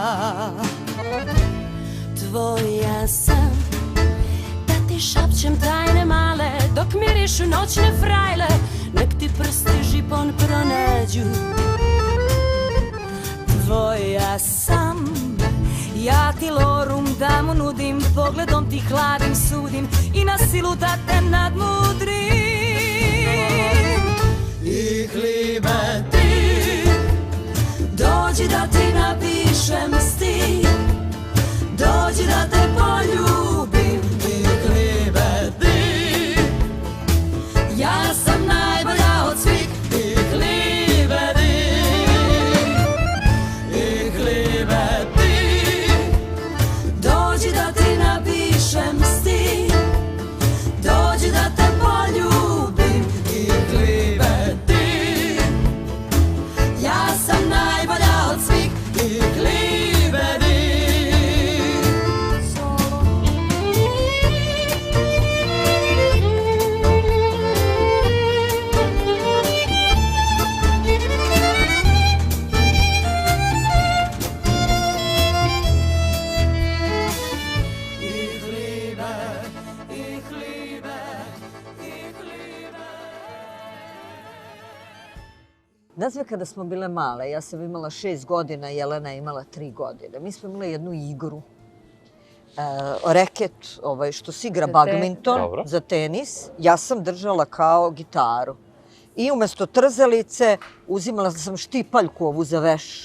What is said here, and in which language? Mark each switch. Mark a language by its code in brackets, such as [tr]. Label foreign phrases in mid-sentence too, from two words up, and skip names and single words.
[sr] Tvoja sam, da ti šapćem tajne male, dok mirišu noćne frajle, nek ti prsti žipon pronađu. Tvoja sam, ja ti lorum da mu nudim, pogledom ti hladim, sudim i na silu da te nadmudrim. [de] Ich liebe dich, [sr] dođi da ti napišem stih, dođi da te poljubim. [de] Ich liebe dich, [sr] ja sam najbolja od svih. [de] Ich liebe dich, ich liebe dich, [sr] dođi da ti napišem stih, dođi da te poljubim. [de] Ich liebe dich, [sr] ja sam najbolja od svih. [de] Ich liebe dich. [sr] Solo. [de] Ich liebe, ich liebe, ich liebe. [sr] Nazve kada smo bile male, ja sam imala 6 godina, Jelena je imala 3 godine. Mi smo imali jednu igru, reket, što se igra badminton za tenis. Ja sam držala kao gitaru. I umesto trzalice uzimala sam štipaljku ovu za veš.